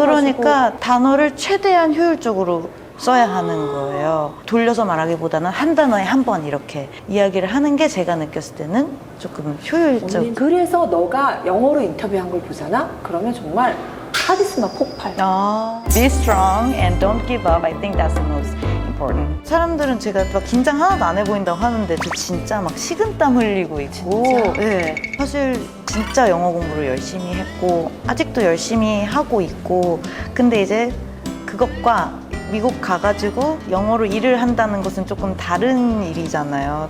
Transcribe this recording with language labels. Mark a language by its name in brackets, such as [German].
[Korean] 그러니까 단어를 최대한 효율적으로 써야 하는 거예요. 돌려서 말하기보다는 한 단어에 한 번 이렇게 이야기를 하는 게 제가 느꼈을 때는 조금 효율적. 그래서 너가 영어로 인터뷰한 걸 보잖아? 그러면 정말 카리스마 폭발. [English] Be strong and don't give up. I think that's the most important. [Korean] 사람들은 제가 막 긴장 하나도 안 해 보인다고 하는데 저 진짜 막 식은땀 흘리고 있고. 진짜? 네. 사실 진짜 영어 공부를 열심히 했고 아직도 열심히 하고 있고. 근데 이제 그것과 미국 가가지고 영어로 일을 한다는 것은 조금 다른 일이잖아요.